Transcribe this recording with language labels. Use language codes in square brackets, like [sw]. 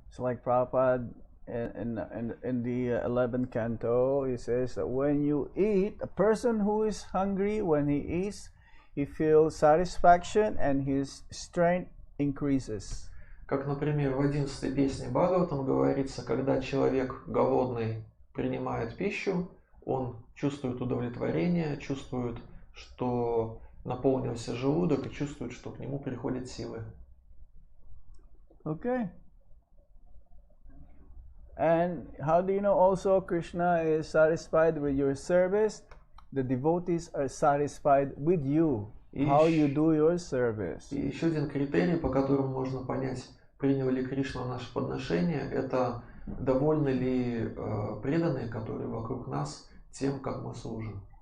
[en] It's like Prabhupada in the 11th canto, he says that when you eat, a person who is hungry, when he eats, he feels satisfaction and his strength increases. [ru] Как, например, в 11-й песне Бхагаватам говорится, когда человек голодный принимает пищу, он чувствует удовлетворение, чувствует, что наполнился желудок, и чувствует, что к нему приходят силы. [en] Okay. And how do you know also Krishna is satisfied with your service? The devotees are satisfied with you, how you do your service. [ru] И еще один критерий, по которому можно понять, принял ли Кришна наше подношение, это довольны ли преданные, которые вокруг нас, тем, как мы служим.